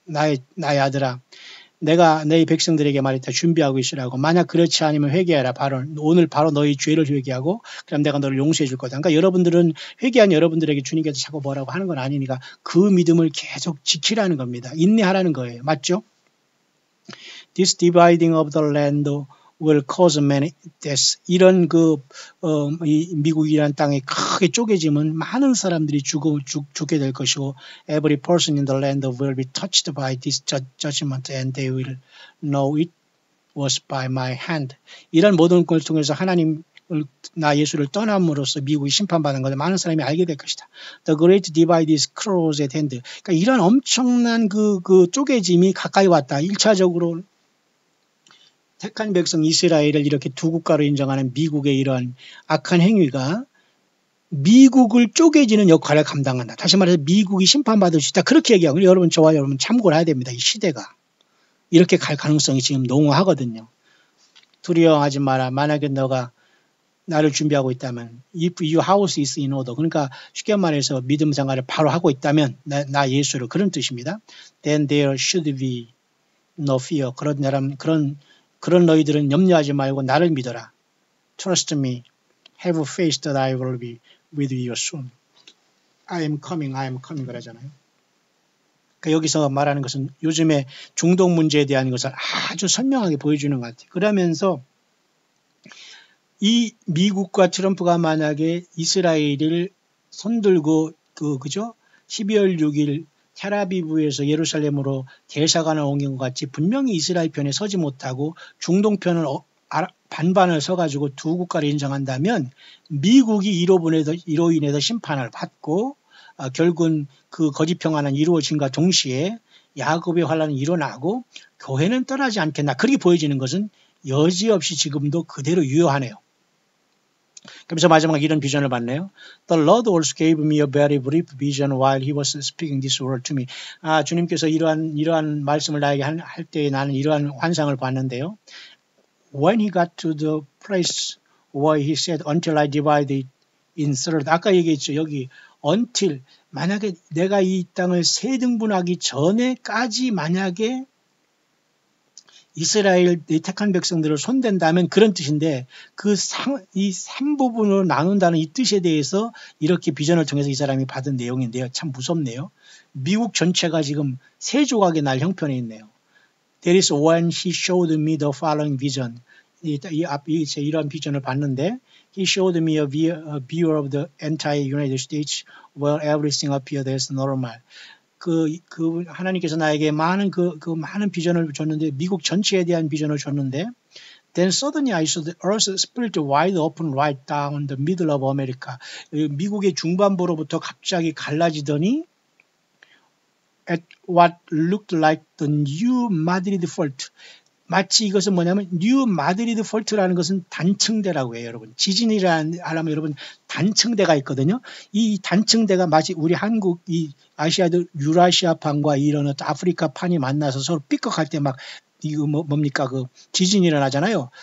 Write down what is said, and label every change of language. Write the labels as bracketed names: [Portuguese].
[Korean] 나의 아들아, 내가 너희 백성들에게 말했다. 준비하고 있으라고. 만약 그렇지 않으면 회개하라. 오늘 바로 너희 죄를 회개하고 그럼 내가 너를 용서해 줄 거다. 그러니까 여러분들은 회개한 여러분들에게 주님께서 자꾸 뭐라고 하는 건 아니니까 그 믿음을 계속 지키라는 겁니다. 인내하라는 거예요. 맞죠? [English] This dividing of the land will cause many deaths. [Korean] 이런 이 미국이라는 땅이 크게 쪼개지면 많은 사람들이 죽게 될 것이고 [English] every person in the land will be touched by this judgment and they will know it was by my hand. [Korean] 이런 모든 걸 통해서 나 예수를 떠남으로써 미국이 심판받는 것을 많은 사람이 알게 될 것이다. [English] The great divide is close at hand. [Korean] 그러니까 이런 엄청난 쪼개짐이 가까이 왔다. 1차적으로 택한 백성 이스라엘을 이렇게 두 국가로 인정하는 미국의 이러한 악한 행위가 미국을 쪼개지는 역할을 감당한다. 다시 말해서 미국이 심판받을 수 있다. 그렇게 얘기하고 여러분 저와 여러분 참고를 해야 됩니다. 이 시대가. 이렇게 갈 가능성이 지금 농후하거든요. 두려워하지 마라. 만약에 너가 나를 준비하고 있다면 [English] if your house is in order. [Korean] 그러니까 쉽게 말해서 믿음 생활을 바로 하고 있다면 나 예수를 그런 뜻입니다. [English] Then there should be no fear. [Korean] 그런 너희들은 염려하지 말고 나를 믿어라. [English] Trust me. Have faith that I will be with you soon. I am coming [Korean] 그러잖아요. 그러니까 여기서 말하는 것은 요즘에 중동 문제에 대한 것을 아주 선명하게 보여주는 것 같아요. 그러면서 이 미국과 트럼프가 만약에 이스라엘을 손들고 12월 6일 텔아비브에서 예루살렘으로 대사관을 옮긴 것 같이 분명히 이스라엘 편에 서지 못하고 중동 편을 반반을 서가지고 두 국가를 인정한다면 미국이 이로 인해서 심판을 받고 결국은 그 거짓 평화는 이루어진과 동시에 야곱의 환란은 일어나고 교회는 떠나지 않겠나. 그렇게 보여지는 것은 여지없이 지금도 그대로 유효하네요. 그래서 마지막에 이런 비전을 봤네요. [English] The Lord also gave me a very brief vision while he was speaking this word to me. [Korean] 주님께서 이러한 말씀을 나에게 할 때 나는 이러한 환상을 봤는데요. [English] When he got to the place where he said, until I divide it in third. [Korean] 아까 얘기했죠. 여기 until 만약에 내가 이 땅을 세 등분하기 전에까지 만약에 이스라엘 택한 백성들을 손댄다면 그런 뜻인데 이 3부분으로 나눈다는 이 뜻에 대해서 이렇게 비전을 통해서 이 사람이 받은 내용인데요. 참 무섭네요. 미국 전체가 지금 세 조각의 날 형편에 있네요. [English] That is when he showed me the following vision. [Korean] 이런 비전을 봤는데 [English] He showed me a view of the entire United States where everything appeared as normal. [Korean] 하나님께서 나에게 많은 많은 비전을 줬는데, [English] 미국 전체에 대한 비전을 줬는데, Then suddenly I saw the earth split wide open right down the middle of America. [Korean] 미국의 중반부로부터 갑자기 갈라지더니 [English] at what looked like the New Madrid Fault. [Korean] 마치 이것은 뭐냐면 뉴 마드리드 폴트라는 것은 단층대라고 해요, 여러분. 지진이라는 하려면 여러분 단층대가 있거든요. 이 단층대가 마치 우리 한국 이 아시아들 유라시아판과 이런 아프리카판이 만나서 서로 삐걱할 때 막 이거 뭡니까 그 지진이 일어나잖아요.